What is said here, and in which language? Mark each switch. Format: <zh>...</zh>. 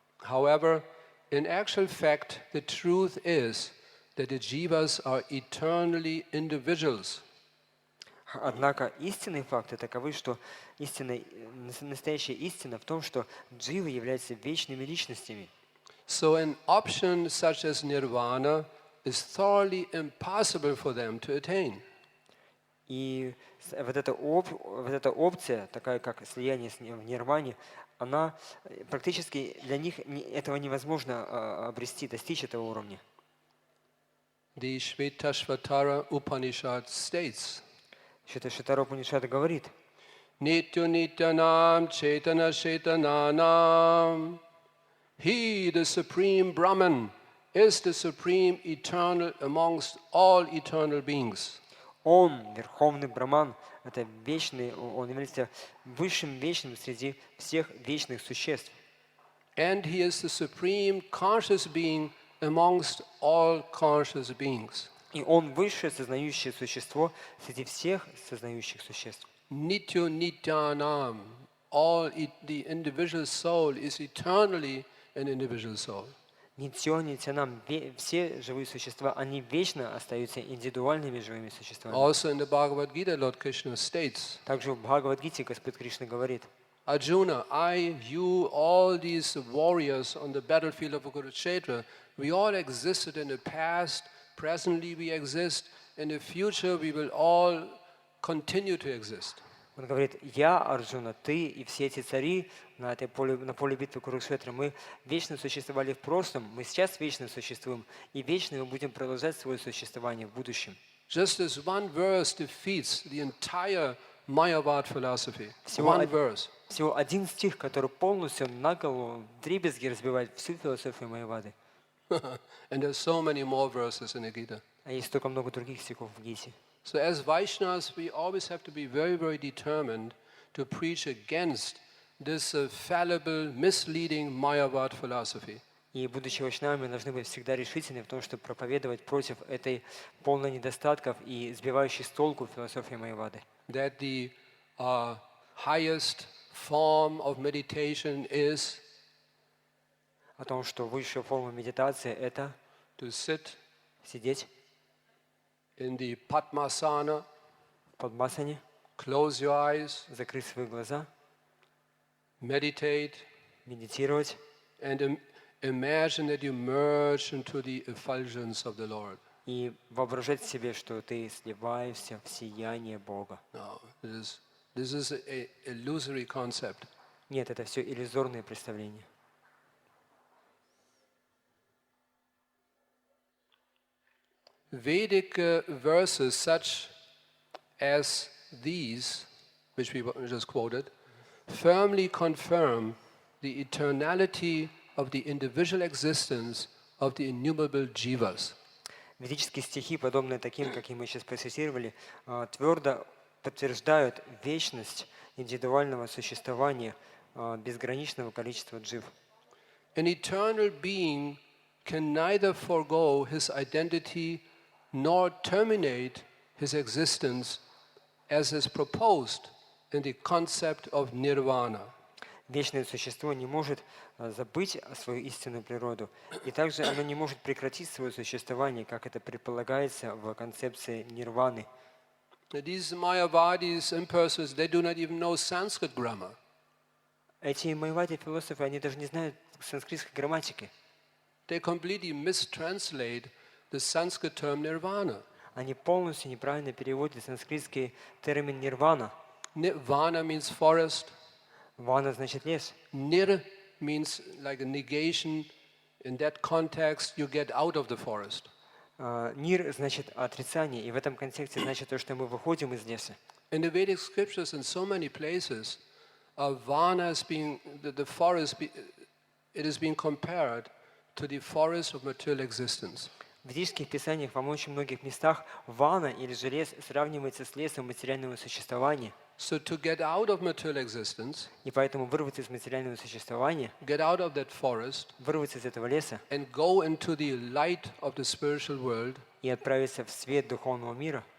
<en>However, in actual fact, the truth is that the jivas are eternally individuals.</en> <ru>Однако истинные факты таковы, что настоящая истина в том, что дживы являются вечными личностями.</ru> <en>So an option such as nirvana is thoroughly impossible for them to attain.</en> <ru>И вот эта опция, такая как слияние в нирване, она практически для них этого невозможно обрести, достичь этого уровня.</ru> <en>The Shvetashvatara Upanishad states,</en> <ru>Шветашватара Упанишада говорит,</ru> <sa>Nitya Nityanam Chaitana Chaitananam.</sa> <en>He, the supreme Brahman, is the supreme eternal amongst all eternal beings.</en> <ru>Он, Верховный Браман, это вечный, он является высшим вечным среди всех вечных существ.</ru> <en>And he is the supreme conscious being amongst all conscious beings.</en> <ru>И он высшее сознающее существо среди всех сознающих существ.</ru> <sa>Nitya Nityanam.</sa> <en>All the individual soul is eternally an individual soul.</en> <ru>Нитьё, нитянам, все живые существа, они вечно остаются индивидуальными живыми существами.</ru> <en>Also in the Bhagavad Gita, Lord Krishna states,</en> <ru>Также в Бхагавад-гите Господь Кришна говорит,</ru> <en>Arjuna, I, you, all these warriors on the battlefield of Kurukshetra, we all existed in the past, presently we exist, in the future we will all continue to exist.</en> <ru>Он говорит, я, Арджуна, ты и все эти цари на поле битвы Курукшетры, мы вечно существовали в прошлом, мы сейчас вечно существуем, и вечно мы будем продолжать свое существование в будущем.</ru> <en>Just as one verse defeats the entire Mayavad philosophy. One verse.</en> <ru>Всего один стих, который полностью на голову вдребезги разбивает всю философию Майявады.</ru> <en>And there's so many more verses in the Gita.</en> <ru>А есть столько много других стихов в Гите.</ru> <en>So as Vaishnavas, we always have to be very, very determined to preach against this fallible, misleading Mayavad philosophy.</en> <ru>И будучи вайшнавами, мы должны быть всегда решительны в том, чтобы проповедовать против этой полной недостатков и сбивающей с толку философии Майявады.</ru> <en>That the highest form of meditation is</en> <ru>о том, что высшая форма медитации – это</ru> <en>to sit</en> <ru>сидеть</ru> <en>in the Padmasana,</en> <ru>в Падмасане,</ru> <en>close your eyes,</en> <ru>закрыть свои глаза,</ru> <en>meditate,</en> <ru>медитировать</ru> <en>and imagine that you merge into the effulgence of the Lord.</en> <ru>И воображать себе, что ты сливаешься в сияние Бога.</ru> <en>No, this is an illusory concept.</en> <ru>Нет, это все иллюзорные представления.</ru> <en>Vedic verses such as these, which we just quoted, firmly confirm the eternality of the individual existence of the innumerable jivas.</en> <ru>Ведические стихи, подобные таким, какие мы сейчас процитировали, твердо подтверждают вечность индивидуального существования безграничного количества джив.</ru> <en>An eternal being can neither forego his identity nor terminate his existence as is proposed in the concept of nirvana.</en> <ru>Вечное существо не может забыть свою истинную природу, и также оно не может прекратить свое существование, как это предполагается в концепции нирваны.</ru> <en>These Mayavadis, impersonals, they do not even know Sanskrit grammar.</en> <ru>Эти майявади философы, они даже не знают санскритской грамматики.</ru> <en>They completely mistranslate the Sanskrit term nirvana.</en> <ru>Они полностью неправильно переводят санскритский термин нирвана.</ru> <en>Nirvana means forest.</en> <ru>Вана значит лес.</ru> <en>Nir means like a negation. In that context, you get out of the forest.</en> <ru>Нир значит отрицание, и в этом контексте значит то, что мы выходим из леса.</ru> <en>In the Vedic scriptures, in so many places, Vana is being the forest. It is being compared to the forest of material existence.</en> <ru>В ведических писаниях во очень многих местах вана или же лес сравнивается с лесом материального существования.</ru> <en>So to get out of material existence,</en> <ru>и поэтому вырваться из материального существования,</ru> <en>get out of that forest,</en> <ru>вырваться из этого леса,</ru> <en>and go into the light of the spiritual world,</en> <ru>и отправиться в свет духовного мира.</ru>